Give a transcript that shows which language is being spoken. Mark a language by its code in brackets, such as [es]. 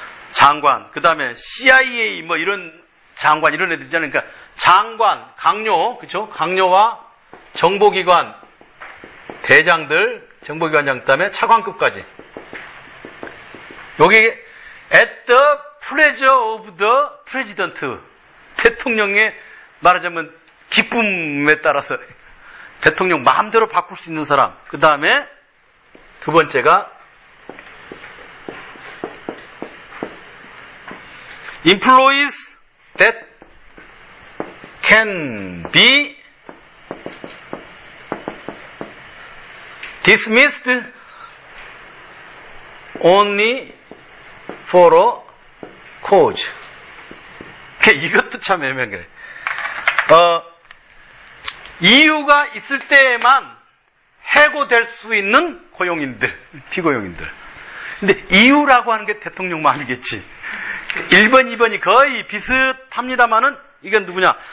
[ko] 장관, 그 다음에 CIA 뭐 이런 장관 이런 애들 있잖아요. 그러니까 장관, 강요, 그렇죠? 강요와 정보기관, 대장들, 정보기관장 그 다음에 차관급까지. 여기 [en] at the pleasure of the president. [ko] 대통령의 말하자면 기쁨에 따라서 대통령 마음대로 바꿀 수 있는 사람. 그 다음에 두 번째가 [en] Employees that can be dismissed only for a cause. [ko] 이것도 참 애매한 게. 이유가 있을 때에만 해고될 수 있는 고용인들, 피고용인들. 근데 이유라고 하는 게 대통령만 아니겠지. 1번, 2번이 거의 비슷합니다만은 이건 누구냐?